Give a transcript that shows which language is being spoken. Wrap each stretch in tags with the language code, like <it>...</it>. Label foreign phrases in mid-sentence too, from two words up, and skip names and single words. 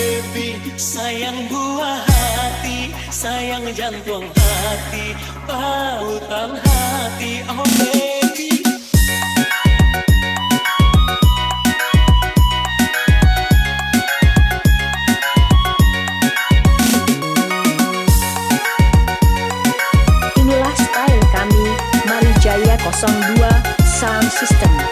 <ms>baby, sayang buah hati, sayang jantung hati, pautan hati,</ms> <en>oh baby.</en> <ms>Inilah style kami, Marijaya 02 Sound System.</ms>